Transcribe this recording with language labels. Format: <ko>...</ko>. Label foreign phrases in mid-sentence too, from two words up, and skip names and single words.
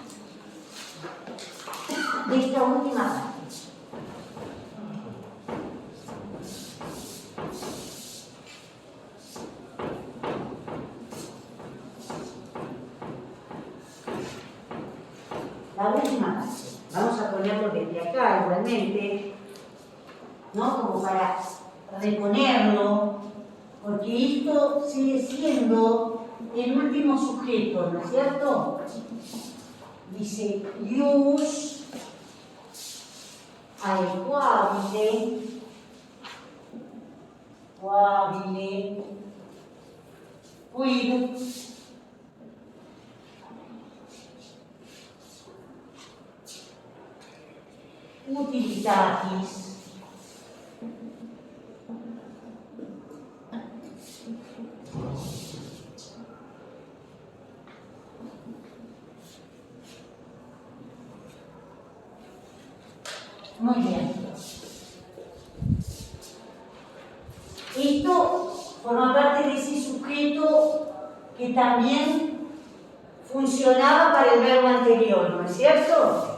<es>De esta última parte. La última parte. Vamos a ponerlo desde acá igualmente, ¿no? Como para reponerlo, porque esto sigue siendo el último sujeto, ¿no es cierto? Dice, ius aequabile,</es> <la>quid utilitatis</la> <es>muy bien. Esto forma parte de ese sujeto que también funcionaba para el verbo anterior, ¿no es cierto?</es>